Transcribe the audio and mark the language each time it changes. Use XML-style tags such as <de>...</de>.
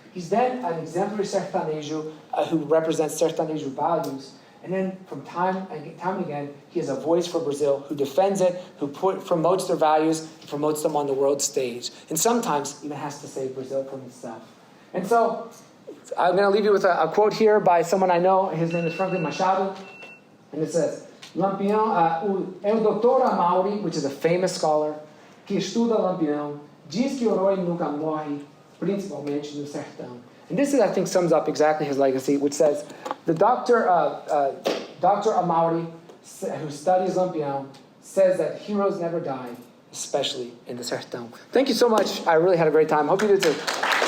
<en>He's then an exemplary sertanejo who represents sertanejo values. And then from time and again, he has a voice for Brazil, who defends it, who promotes their values, promotes them on the world stage. And sometimes even has to save Brazil from itself. And so I'm going to leave you with a quote here by someone I know. His name is Franklin Machado. And it says,</en> <pt>Lampião, é o doutor Amauri,</pt> <en>which is a famous scholar,</en> <pt>que estuda Lampião, diz que o herói nunca morre, principalmente no sertão.</pt> <en>And this, I think, sums up exactly his legacy, which says, the Dr. Amauri, who studies Lampião, says that heroes never die, especially in the sertão. Thank you so much. I really had a great time. Hope you did too.</en>